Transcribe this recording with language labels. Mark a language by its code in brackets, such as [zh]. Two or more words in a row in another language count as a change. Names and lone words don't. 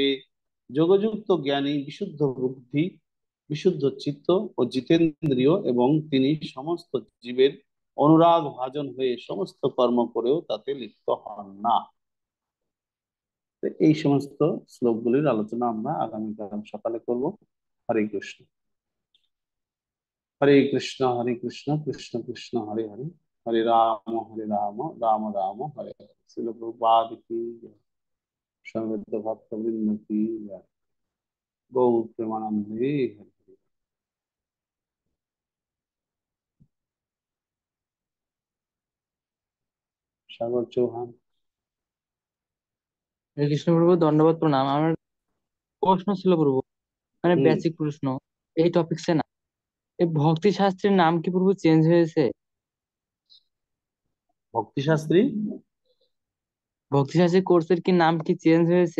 [bn] যোগযুক্ত জ্ঞানী বিশুদ্ধ বুদ্ধি, বিশুদ্ধ চিত্ত ও জিতেন্দ্রিয়, এবং তিনি সমস্ত জীবের অনুরাগ ভাজন হয়ে সমস্ত কর্ম করেও তাতে লিপ্ত হন না। তো এই সমস্ত শ্লোকগুলির আলোচনা আমরা আগামীকাল সকালে করব। [sa] হরে কৃষ্ণ। হরে কৃষ্ণ হরে কৃষ্ণ কৃষ্ণ কৃষ্ণ হরে হরে, हरे राम राम राम हरे हरे। [hi] श्रील प्रभुपाद की जय। समवेत भक्त वृंद की जय। [bn] গৌর প্রেমানন্দে হরে হরে। सागर चौहान। হরে কৃষ্ণ প্রভু, দণ্ডবত প্রণাম। আমার প্রশ্ন ছিল প্রভু, মানে हम्म। বেসিক প্রশ্ন, এই টপিকসে না। এই ভক্তি শাস্ত্রের নাম কি প্রভু চেঞ্জ হয়েছে? ভক্তি শাস্ত্রী? ভক্তি শাস্ত্রী কোর্সের কি নাম কি চেঞ্জ হয়েছে?